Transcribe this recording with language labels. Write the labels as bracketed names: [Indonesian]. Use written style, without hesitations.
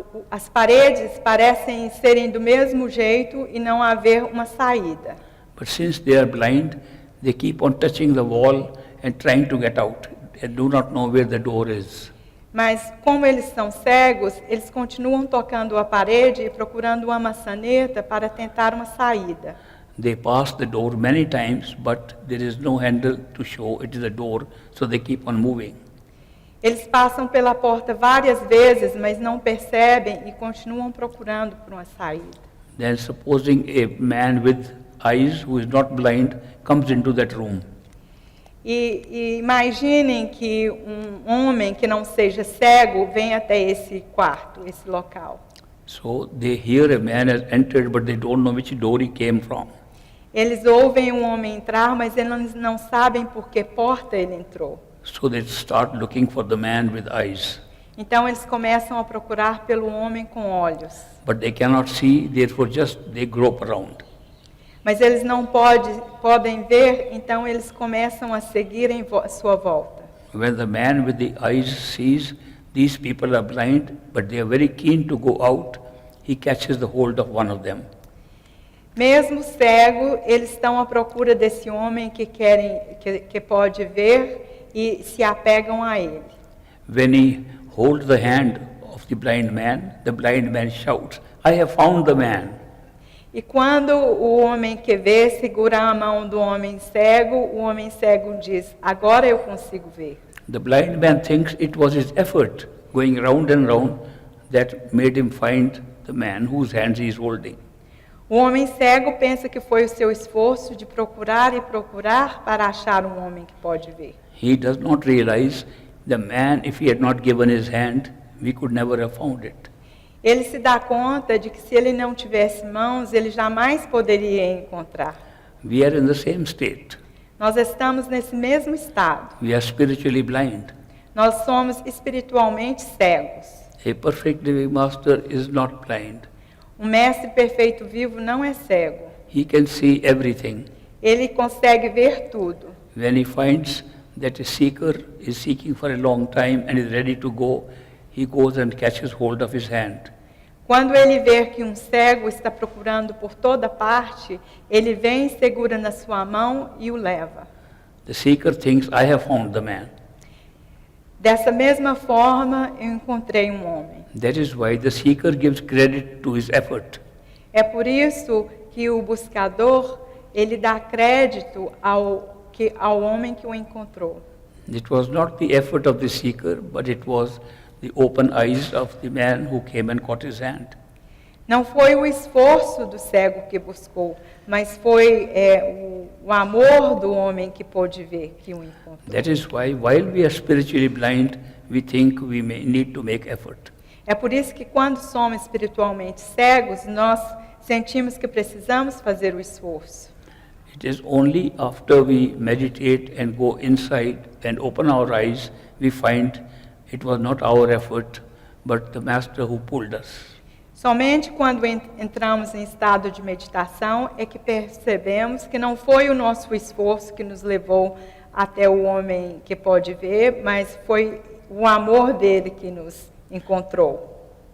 [Portuguese] As paredes parecem serem do mesmo jeito e não haver uma saída. [English] But since they are blind, they keep on touching the wall and trying to get out and do not know where the door is. [Portuguese] Mas como eles são cegos, eles continuam tocando a parede e procurando uma maçaneta para tentar uma saída. [English] They pass the door many times, but there is no handle to show it is a door, so they keep on moving. [Portuguese] Eles passam pela porta várias vezes, mas não percebem e continuam procurando por uma saída. [English] Then supposing a man with eyes who is not blind comes into that room. [Portuguese] E imaginem que um homem que não seja cego vem até esse quarto, esse local. [English] So they hear a man has entered, but they don't know which door he came from. [Portuguese] Eles ouvem um homem entrar, mas eles não sabem por que porta ele entrou. [English] So they start looking for the man with eyes. [Portuguese] Então eles começam a procurar pelo homem com olhos. [English] But they cannot see, therefore just they grope around. [Portuguese] Mas eles não podem ver, então eles começam a seguir em sua volta. [English] When the man with the eyes sees these people are blind, but they are very keen to go out, he catches the hold of one of them. [Portuguese] Mesmo cego, eles estão à procura desse homem que pode ver e se apegam a ele. [English] When he holds the hand of the blind man shouts, "I have found the man." [Portuguese] E quando o homem que vê segura a mão do homem cego, o homem cego diz, agora eu consigo ver. [English] The blind man thinks it was his effort going round and round that made him find the man whose hands he is holding. [Portuguese] O homem cego pensa que foi o seu esforço de procurar e procurar para achar um homem que pode ver. [English] He does not realize the man, if he had not given his hand, we could never have found it. [Portuguese] Ele se dá conta de que se ele não tivesse mãos, ele jamais poderia encontrar. [English] We are in the same state. [Portuguese] Nós estamos nesse mesmo estado. [English] We are spiritually blind. [Portuguese] Nós somos espiritualmente cegos. [English] A perfect living master is not blind. [Portuguese] Um mestre perfeito vivo não é cego. [English] He can see everything. [Portuguese] Ele consegue ver tudo. [English] When he finds that a seeker is seeking for a long time and is ready to go, he goes and catches hold of his hand. [Portuguese] Quando ele vê que um cego está procurando por toda parte, ele vem, segura na sua mão e o leva. [English] The seeker thinks, I have found the man. [Portuguese] Dessa mesma forma, eu encontrei um homem. [English] That is why the seeker gives credit to his effort. [Portuguese] É por isso que o buscador, ele dá crédito ao homem que o encontrou. [English] It was not the effort of the seeker, but it was the open eyes of the man who came and caught his hand. [Portuguese] Não foi o esforço do cego que buscou, mas foi o amor do homem que pôde ver que o encontrou. [English] That is why, while we are spiritually blind, we think we may need to make effort. [Portuguese] É por isso que quando somos espiritualmente cegos, nós sentimos que precisamos fazer o esforço. [English] It is only after we meditate and go inside and open our eyes, we find it was not our effort, but the Master who pulled us. [Portuguese] Somente quando entramos em estado de meditação é que percebemos que não foi o nosso esforço que nos levou até o homem que pode ver, mas foi o amor dele que nos encontrou.